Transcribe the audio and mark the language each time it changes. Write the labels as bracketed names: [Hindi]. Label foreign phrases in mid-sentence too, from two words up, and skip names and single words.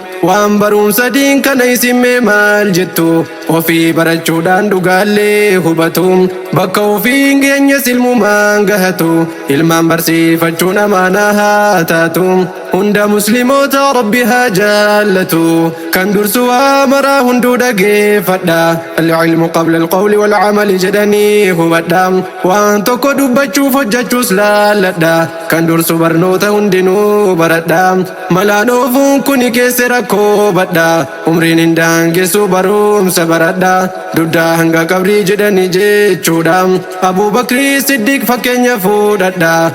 [Oromo] Waan barumsa diin kana isin mee maal jettu? Ofii barachuudhaan dhugaallee hubatu. Bakka ofii hin geenye silmumaan gahatu. Ilmaan barsiifachuun amaanaa haa taatu. Hunda musliimoota Rabbi haa jaallatu. Kan dursu waa maraa hunduu dhageeffadha. [Arabic] العلم قبل القول والعمل [Oromo] jedhanii hubadha. Waan tokko dubbachuuf hojjechuus laalladha. Kan dursu barnoota hundinuu baradha. Malaan oofuun kuni keessa rakkoo badha. Umriin hin daangessu barumsa baradha. Duddaa hanga qabrii jedhanii jechuudha. Abuu Bakrii Siddiq fakkeenya fuudhadha.